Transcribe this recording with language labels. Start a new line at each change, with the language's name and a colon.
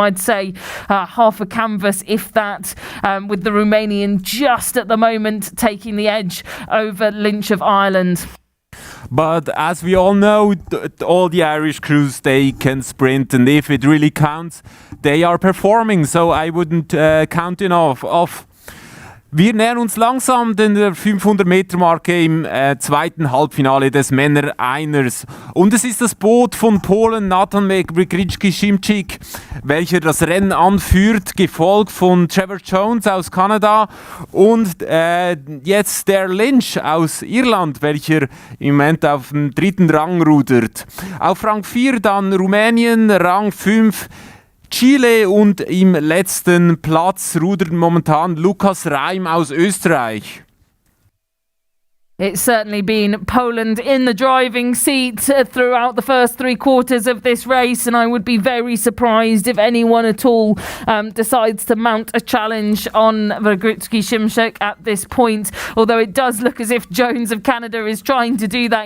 English: I'd say half a canvas, if that, with the Romanian just at the moment taking the edge over Lynch of Ireland. But as we all know, all the Irish crews, they can sprint, and if it really counts, they are performing. So I wouldn't count it off.
German: Wir nähern uns langsam der 500-Meter-Marke im zweiten Halbfinale des Männer-Einers. Und es ist das Boot von Polen, Nathan Wiegrzycki-Szymczyk, welcher das Rennen anführt, gefolgt von Trevor Jones aus Kanada und jetzt der Lynch aus Irland, welcher im Moment auf dem 3. Rang rudert. Auf Rang 4 dann Rumänien, Rang 5 Chile und im letzten Platz rudert momentan Lukas Reim aus Österreich.
English: It's certainly been Poland in the driving seat throughout the first 3 quarters of this race, and I would be very surprised if anyone at all decides to mount a challenge on Wiegrzycki-Szymczyk at this point, although it does look as if Jones of Canada is trying to do that.